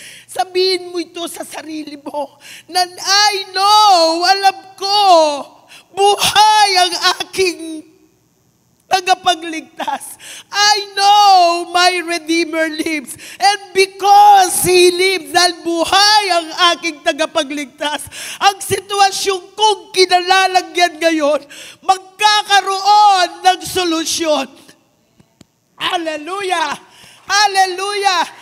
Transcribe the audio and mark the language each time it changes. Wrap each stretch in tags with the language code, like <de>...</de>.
<tl>Sabihin mo ito sa sarili mo, na</tl> <en>I know,</en> <tl>alam ko, buhay ang aking tagapagligtas.</tl> <en>I know my Redeemer lives. And because He lives,</en> <tl>dahil buhay ang aking tagapagligtas, ang sitwasyon kong kinalalagyan ngayon, magkakaroon ng solusyon. Hallelujah! Hallelujah!</tl>